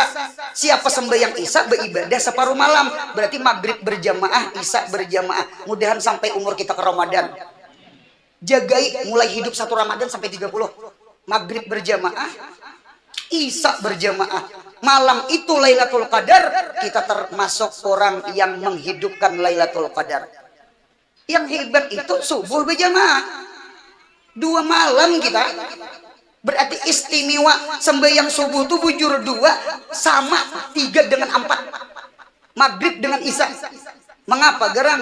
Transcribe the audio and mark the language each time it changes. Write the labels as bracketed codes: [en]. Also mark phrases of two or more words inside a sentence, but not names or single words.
[id] Siapa sembahyang Isya beribadah separuh malam. Berarti maghrib berjamaah, Isya berjamaah. Mudahan sampai umur kita ke Ramadan. Jagai mulai hidup 1 Ramadan sampai 30. Maghrib berjamaah, Isya berjamaah. Malam itu Lailatul Qadar. Kita termasuk orang yang menghidupkan Lailatul Qadar. Yang hebat itu subuh berjamaah 2 malam kita. Berarti istimewa sembahyang subuh itu bujur 2 sama 3 dengan 4. Maghrib dengan Isya. Mengapa gerang?